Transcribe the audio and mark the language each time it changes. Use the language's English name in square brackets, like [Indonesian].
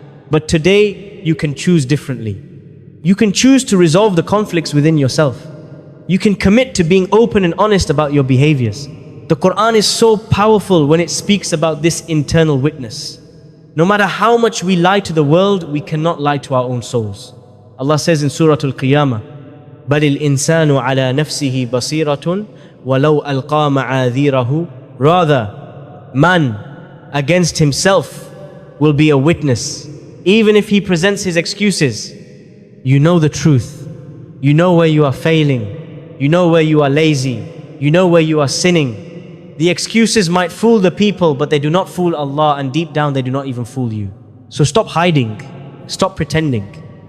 [English] But today, you can choose differently. You can choose to resolve the conflicts within yourself. You can commit to being open and honest about your behaviors. The Quran is so powerful when it speaks about this internal witness. No matter how much we lie to the world, we cannot lie to our own souls. Allah says in Surah Al-Qiyamah, [Arabic] بَلِ الْإِنسَانُ عَلَى نَفْسِهِ بَصِيرَةٌ وَلَوْ أَلْقَى مَعَاذِيرَهُ. [English] Rather, man against himself will be a witness, even if he presents his excuses. You know the truth. You know where you are failing. You know where you are lazy. You know where you are sinning. The excuses might fool the people, but they do not fool Allah, and deep down they do not even fool you. So stop hiding. Stop pretending.